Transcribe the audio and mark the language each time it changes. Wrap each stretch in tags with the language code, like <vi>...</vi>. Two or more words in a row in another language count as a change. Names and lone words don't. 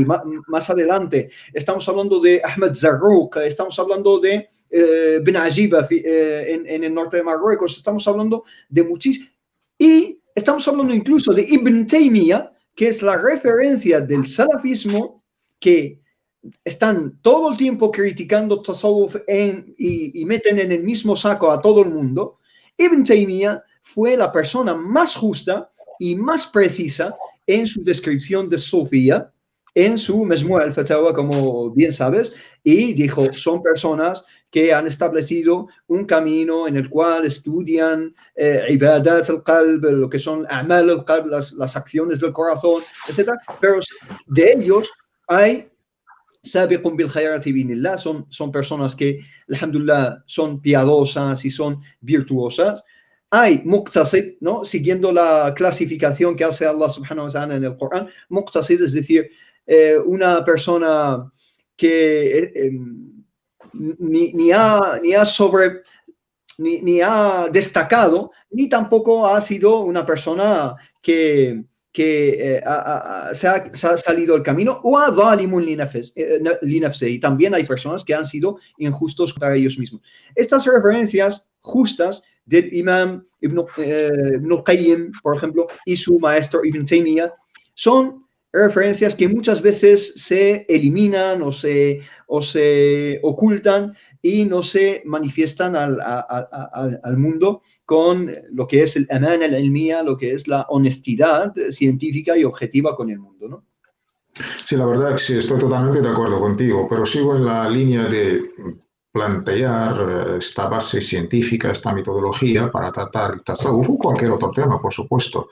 <es>más adelante, estamos hablando de Ahmed Zarruq, estamos hablando de Ibn Ajiba en el norte de Marruecos, estamos hablando de muchísimos, y estamos hablando incluso de Ibn Taymiyyah, que es la referencia del salafismo, que están todo el tiempo criticando Tasawwuf y meten en el mismo saco a todo el mundo. Ibn Taymiyyah fue la persona más justa y más precisa en su descripción de Sofía, en su Majmu' al-Fatawa, como bien sabes, y dijo, son personas que han establecido un camino en el cual estudian</es> <ar>عبادات القلب,</ar> <es>lo que son</es> <ar>أعمال القلب,</ar> <es>las acciones del corazón, etc. Pero de ellos hay</es> <ar>سابقون بالخيرات بإذن الله,</ar> <es>son personas que, alhamdulillah, son piadosas y son virtuosas. Hay muqtasid, ¿no? Siguiendo la clasificación que hace Allah</es> <ar>سبحانه وتعالى</ar> <es>en el Corán. Muqtasid, es decir, una persona que ni ha destacado, ni tampoco ha sido una persona que se ha salido del camino, o a</es> <ar>ظالم لنفسه,</ar> <es>y también hay personas que han sido injustos contra ellos mismos. Estas referencias justas del Imam Ibn al-Qayyim, por ejemplo, y su maestro Ibn Taymiyyah, son referencias que muchas veces se eliminan o se ocultan y no se manifiestan al mundo con lo que es el</es> <ar>الأمانة العلمية,</ar> <es>lo que es la honestidad científica y objetiva con el mundo, ¿no? Sí, la verdad que sí, estoy totalmente de acuerdo contigo, pero sigo en la línea de plantear esta base científica, esta metodología para tratar el tasawuf o cualquier otro tema, por supuesto.</es>